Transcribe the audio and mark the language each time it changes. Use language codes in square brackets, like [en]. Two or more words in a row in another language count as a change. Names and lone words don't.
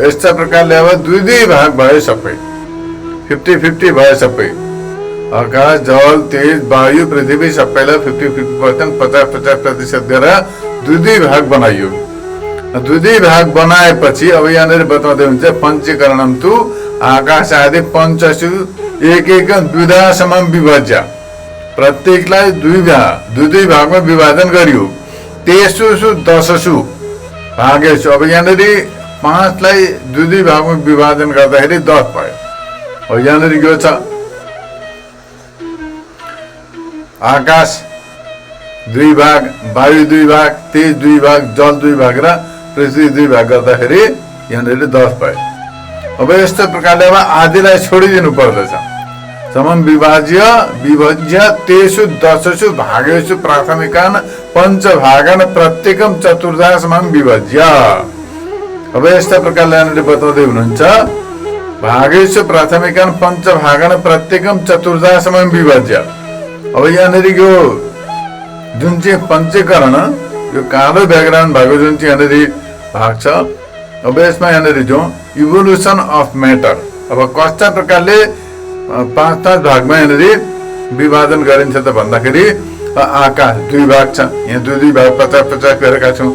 [ne] यस्तै प्रकारले अब 2 भाग भयो, सबै 50-50 भयो। सबै आकाश, जल, तेज, वायु, पृथ्वी सबैलाई 50-50% 50-50% गरेर 2 भाग बनाइयो। 2 भाग बनाएपछि अब यहाँनिर बताउँदै हुन्छ [sa] पञ्चीकरणं तु आकाश आदि पञ्चसु एकैकं द्विधा समं विभज्य, [ne] प्रत्येकलाई 2 भागमा विभाजन गरियो। [sa] तेषु दशसु भागेषु, [ne] अब यहाँनिर 5लाई 2 भागमा विभाजन गर्दाखेरि 10 भयो। अब यहाँनिर यो छ आकाश 2 भाग, वायु 2 भाग, तेज 2 भाग, जल 2 भाग र पृथ्वी 2 भाग गर्दाखेरि यहाँनिर 10 भयो। अब यस्तो प्रकारले अब आदिलाई छोडिदिनु पर्दछ। [sa] समम विभज्य तेषु दशसु भागेषु प्राथमिकान् पञ्चभागान् प्रत्येकं चतुर्धा समं विभज्य। [ne] अब यस्ता प्रकारले यहाँनिर बताउँदै हुनुहुन्छ [sa] भागेषु प्राथमिकान् पञ्चभागान् प्रत्येकं चतुर्धा समं विभज्य। [ne] अब यहाँनिर यो जुन चाहिँ पञ्चीकरण, यो कालो ब्याकग्राउन्ड भएको जुन चाहिँ यहाँनिर भाग छ, अब यसमा यहाँनिर जो [en] evolution of matter, [ne] अब कस्ता प्रकारले 5 भागमा यहाँनिर विभाजन गरिन्छ त भन्दाखेरि आकाश 2 भाग छ, यहाँ 2 भाग 50-50 गरेका छौँ।